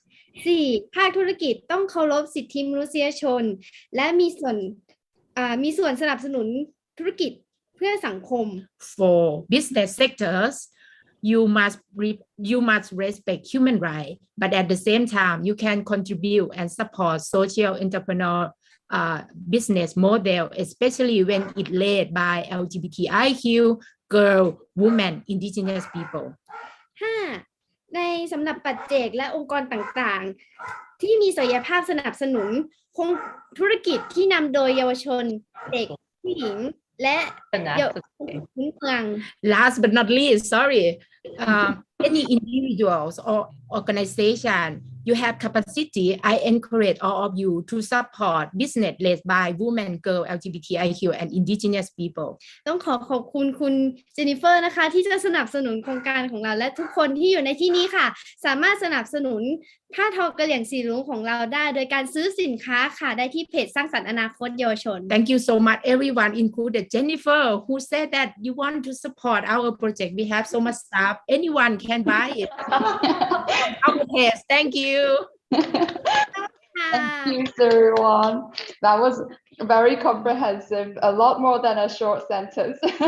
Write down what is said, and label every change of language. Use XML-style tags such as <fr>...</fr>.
<th>4. ภาคธุรกิจต้องเคารพสิทธิมนุษยชนและมีส่วนสนับสนุนธุรกิจเพื่อสังคม</th> <en>For business sectors, you must respect human rights, but at the same time, you can contribute and support social entrepreneur business model, especially when it led by LGBTIQ, girl, women, indigenous people.</en> <th>5. ในสำหรับปัจเจกและองค์กรต่างๆที่มีศักยภาพสนับสนุนคงธุรกิจที่นำโดยเยาวชนเด็กผู้หญิงและเยาวชนพื้นเมือง</th> <en>Last but not least, any individuals or organization you have capacity, I encourage all of you to support business led by women, girl, LGBTIQ and indigenous people.</en> <th>ต้องขอบคุณคุณเจนนิเฟอร์นะคะที่จะสนับสนุนโครงการของเราและทุกคนที่อยู่ในที่นี้ค่ะสามารถสนับสนุนผ้าทอกะเหรี่ยงสีรุ้งของเราได้โดยการซื้อสินค้าค่ะได้ที่เพจสร้างสรรค์อนาคตเยาวชน</th> <en>Thank you so much everyone, included Jennifer, who said that you want to support our project. We have so much stuff. Anyone can buy it. Our page. Thank you. Thank you, everyone. That was very comprehensive, a lot more than a short sentence.</en>